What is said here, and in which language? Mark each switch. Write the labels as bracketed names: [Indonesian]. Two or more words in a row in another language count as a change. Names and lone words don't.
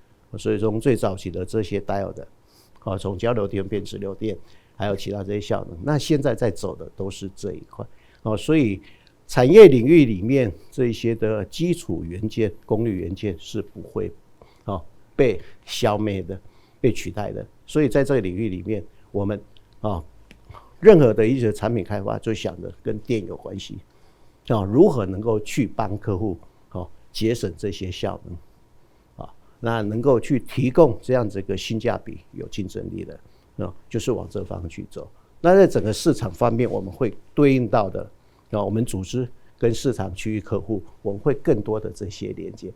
[Chinese] 所以從最早期的這些 diode 從交流電變直流電，還有其他這些效能，那現在在走的都是這一塊所以產業領域裡面這些的基礎元件、功率元件是不會被消滅的、被取代的。所以在這個領域裡面，我們任何的一些產品開發，就想着跟電有關係如何能夠去幫客戶節省這些效能那能夠去提供這樣子一個性價比、有競爭力的就是往這方向去走。那在整個市場方面，我們會對應到的我們組織跟市場區域客戶，我們會更多的這些連接。